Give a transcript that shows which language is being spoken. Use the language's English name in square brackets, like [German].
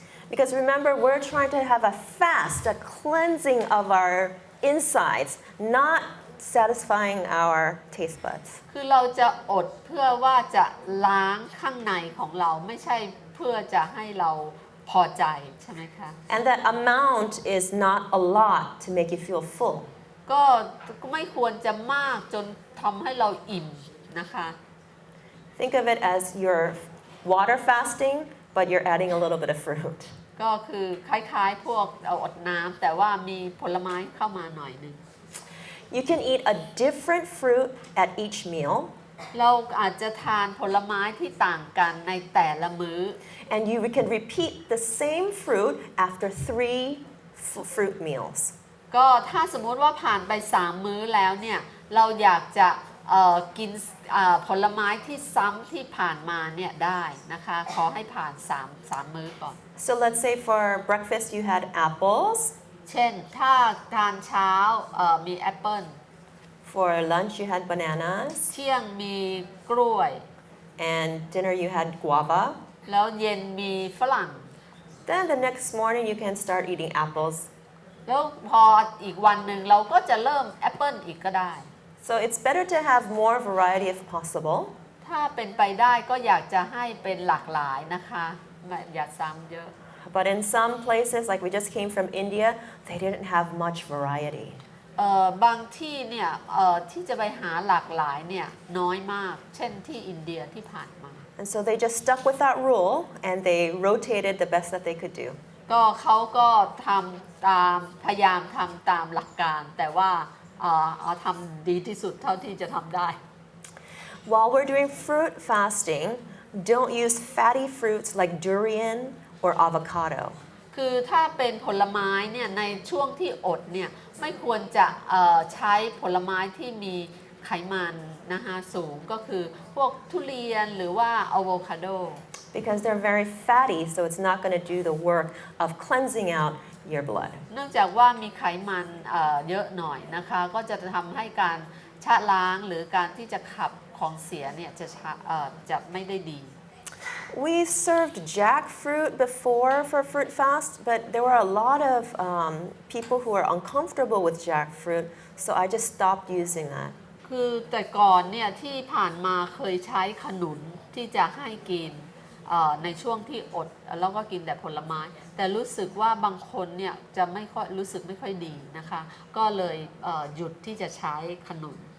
[English] Because remember, we're trying to have a fast, a cleansing of our insides, not satisfying our taste buds. [Thai] คือเราจะอดเพื่อว่าจะล้างข้างในของเราไม่ใช่เพื่อจะให้เราพอใจใช่ไหมคะ [English] And that amount is not a lot to make you feel full. [Thai] ก็ไม่ควรจะมากจนทำให้เราอิ่มนะคะ [English] Think of it as you're water fasting, but you're adding a little bit of fruit. [Thai] ก็คือคล้ายๆพวกอดน้ำแต่ว่ามีผลไม้เข้ามาหน่อยหนึง [English] You can eat a different fruit at each meal, [Thai] เราอาจจะทานผลไม้ที่ต่างกันในแต่ละมื้อ [English] and you can repeat the same fruit after 3 fruit meals. [Thai] ก็ถ้าสมมุติว่าผ่านไป3มื้อแล้วเนี่ยเราอยากจะกินผลไม้ที่ซ้ำที่ผ่านมาเนี่ยได้นะคะขอให้ผ่าน3มื้อก่อน [English] So let's say for breakfast you had apples, [Thai] เช่นถ้าทานเช้ามีแอปเปิ้ล [English] for lunch you had bananas, [Thai] เที่ยงมีกล้วย [English] and dinner you had guava. [Thai] แล้วเย็นมีฝรั่ง [English] Then the next morning you can start eating apples [Thai] แล้วพออีกวันหนึ่งเราก็จะเริ่มแอปเปิลอีกก็ได้ [English] So it's better to have more variety if possible. [Thai] ถ้าเป็นไปได้ก็อยากจะให้เป็นหลากหลายนะคะอย่าซ้ำเยอะ [English] But in some places, like we just came from India, they didn't have much variety. [Thai] บางที่เนี่ยที่จะไปหาหลากหลายเนี่ยน้อยมากเช่นที่อินเดียที่ผ่านมา [English] And so they just stuck with that rule and they rotated the best that they could do. [Thai] ก็เขาก็ทำตามพยายามทำตามหลักการ แต่ว่าเอาทำดีที่สุดเท่าที่จะทำได้ [English] While we're doing fruit fasting, don't use fatty fruits like durian or avocado. [Thai] คือถ้าเป็นผลไม้เนี่ยในช่วงที่อดเนี่ยไม่ควรจะใช้ผลไม้ที่มีไขมันนะคะสูงก็คือพวกทุเรียนหรือว่าอะโวคาโด [English] Because they're very fatty, so it's not going to do the work of cleansing out your blood. [Thai] เนื่องจากว่ามีไขมันเยอะหน่อยนะคะก็จะทำให้การชะล้างหรือการที่จะขับของเสียเนี่ยจะไม่ได้ดี [English] We served jackfruit before for fruit fast, but there were a lot of people who were uncomfortable with jackfruit, so I just stopped using that. [Thai] คือแต่ก่อนเนี่ยที่ผ่านมาเคยใช้ขนุนที่จะให้กินในช่วงที่อดแล้วก็กินแต่ผลไม้ แต่รู้สึกว่าบางคนเนี่ยจะไม่ค่อยรู้สึกไม่ค่อยดีนะคะก็เลยหยุดที่จะใช้ขนุน